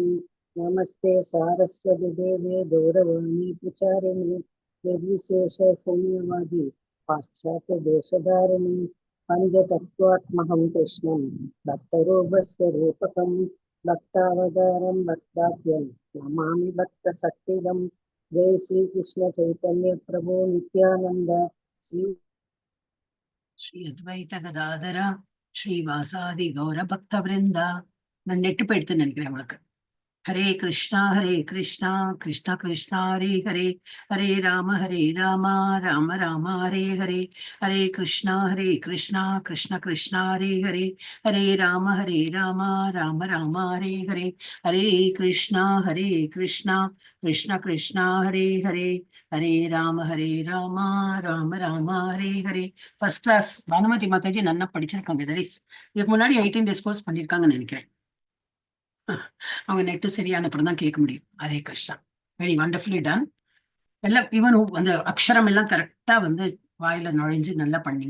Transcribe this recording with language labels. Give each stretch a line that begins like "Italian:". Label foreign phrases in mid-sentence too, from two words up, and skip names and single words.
Sanskrit: नमस्ते सारस्वती देवे गौरवाणी प्रचारिणे निर्विशेष शून्यवादी पाश्चात्य देशधारिणी पंचतत्त्वात्मकं कृष्णं भक्तरूपस्वरूपकं भक्तावतारं भक्ताख्यं नमामि भक्तशक्तिदं। जय श्री कृष्ण चैतन्य प्रभु नित्यानंद श्री अद्वैत गदाधर श्रीवासादि गौर भक्त वृन्द.
Tamil: நான் நெட்டு போயிடுத்துன்னு நினைக்கிறேன் உங்களுக்கு. ஹரே கிருஷ்ணா கிருஷ்ணா கிருஷ்ணா ஹரே ஹரே, ஹரே ராம ராம ராம ஹரே ஹரே, ஹரே கிருஷ்ணா கிருஷ்ணா கிருஷ்ணா ஹரே ஹரே, ஹரே ராம ராம ராம ஹரே ஹரே, ஹரே கிருஷ்ணா கிருஷ்ணா கிருஷ்ணா ஹரே ஹரே, ஹரே ராம ராம ராம ஹரே ஹரே.
English: first class
Tamil: பானுமதி மாதாஜி நல்லா படிச்சிருக்காங்க. இதுக்கு முன்னாடி 18 days கோர்ஸ் பண்ணிருக்காங்கன்னு நினைக்கிறேன். அவங்க நெட்டு சரியான அப்புறம் தான் கேட்க முடியும். ஹரே கிருஷ்ணா,
English: very wonderfully done.
Tamil: எல்லாம் ஈவன் அந்த அக்ஷரம் எல்லாம் கரெக்டா வந்து வாயில நுழைஞ்சு நல்லா பண்ணீங்க.